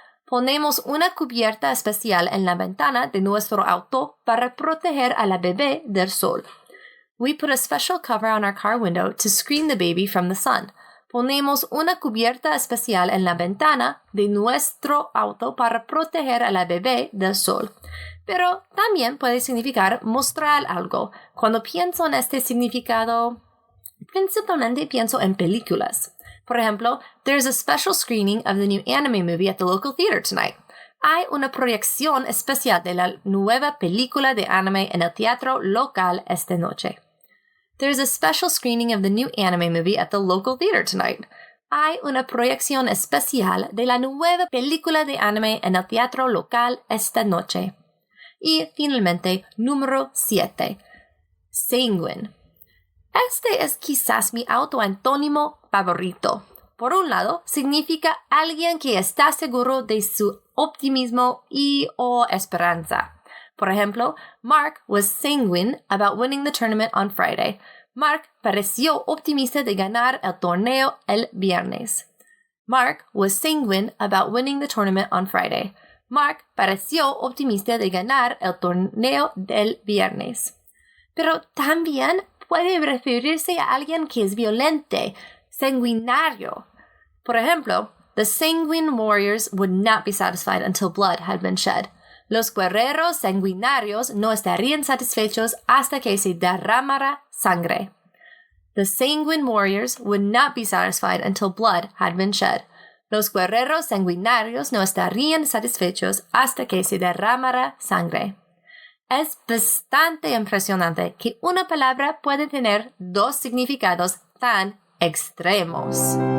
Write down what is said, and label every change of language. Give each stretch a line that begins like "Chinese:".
Spanish: Ponemos una cubierta especial en la ventana de nuestro auto para proteger a la bebé del sol.
English: We put a special cover on our car window to screen the baby from the sun.
Spanish: Ponemos una cubierta especial en la ventana de nuestro auto para proteger a la bebé del sol. Pero también puede significar mostrar algo. Cuando pienso en este significado, principalmente pienso en películas. Por ejemplo,
English: there's a special screening of the new anime movie at the local theater tonight.
Spanish: Hay una proyección especial de la nueva película de anime en el teatro local esta noche.
English: There's a special screening of the new anime movie at the local theater tonight.
Spanish: Hay una proyección especial de la nueva película de anime en el teatro local esta noche. Y finalmente, número 7. Sanguine. Este es quizás mi autoantónimo favorito. Por un lado, significa alguien que está seguro de su optimismo y o esperanza. Por ejemplo,
English: Mark was sanguine about winning the tournament on Friday.
Spanish: Mark pareció optimista de ganar el torneo el viernes.
English: Mark was sanguine about winning the tournament on Friday.
Spanish: Mark pareció optimista de ganar el torneo del viernes. Pero también puede referirse a alguien que es violento, sanguinario. Por ejemplo,
English: the sanguine warriors would not be satisfied until blood had been shed.
Spanish: Los guerreros sanguinarios no estarían satisfechos hasta que se derramara sangre.
English: The sanguine warriors would not be satisfied until blood had been shed.
Spanish: Los guerreros sanguinarios no estarían satisfechos hasta que se derramara sangre. Es bastante impresionante que una palabra puede tener dos significados tan extremos.